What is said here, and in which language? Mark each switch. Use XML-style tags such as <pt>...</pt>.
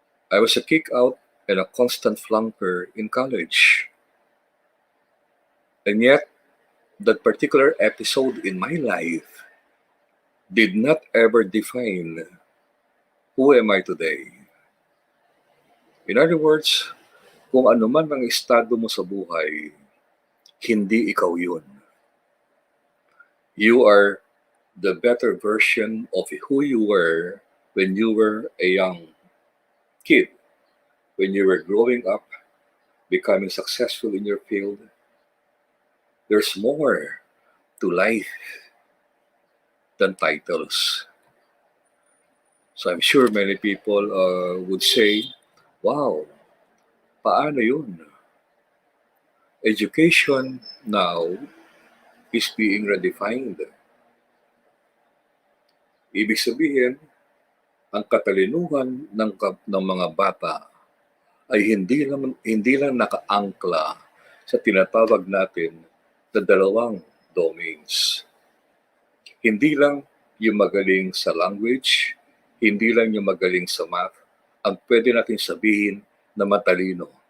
<en>I was a kick out and a constant flunker in college. And yet, that particular episode in my life did not ever define who am I today. In other words,</en> <tl>kung ano man ang estado mo sa buhay, hindi ikaw yun.</tl> <en>You are the better version of who you were when you were a young kid, when you were growing up, becoming successful in your field. There's more to life than titles. So I'm sure many people would say, wow,</en> <tl>paano yun?</tl> <en>Education now is being redefined.</en> <tl>Ibig sabihin, ang katalinuhan ng mga bata ay hindi lang nakaangkla sa tinatawag natin na dalawang domains. Hindi lang yung magaling sa language, hindi lang yung magaling sa math, ang pwede natin sabihin na matalino.</tl>